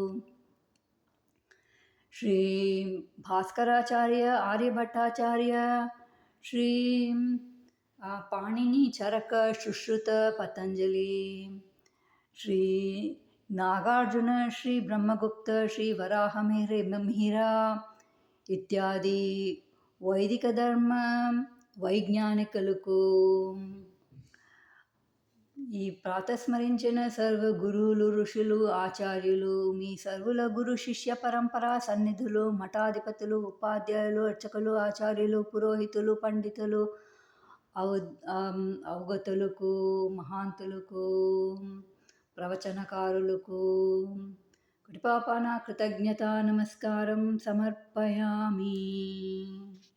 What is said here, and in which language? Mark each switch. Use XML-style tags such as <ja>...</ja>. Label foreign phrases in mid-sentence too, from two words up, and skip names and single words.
<te>श्री भास्कराचार्य आर्यभट्टाचार्य श्री पाणिनि चरक सुश्रुत पतंजलि श्री नागार्जुन श्री ब्रह्मगुप्त श्री वराह मिहिरा ఇత్యాది వైదిక ధర్మ వైజ్ఞానికులకు ఈ ప్రాతస్మరించిన సర్వ గురువులు ఋషులు ఆచార్యులు మీ సర్వుల గురు శిష్య పరంపరా సన్నిధులు మఠాధిపతులు ఉపాధ్యాయులు అర్చకులు ఆచార్యులు పురోహితులు పండితులు అవగతులకు మహాంతులకు ప్రవచనకారులకు కృపాపాన కృతజ్ఞత నమస్కారం సమర్పయామి.</te>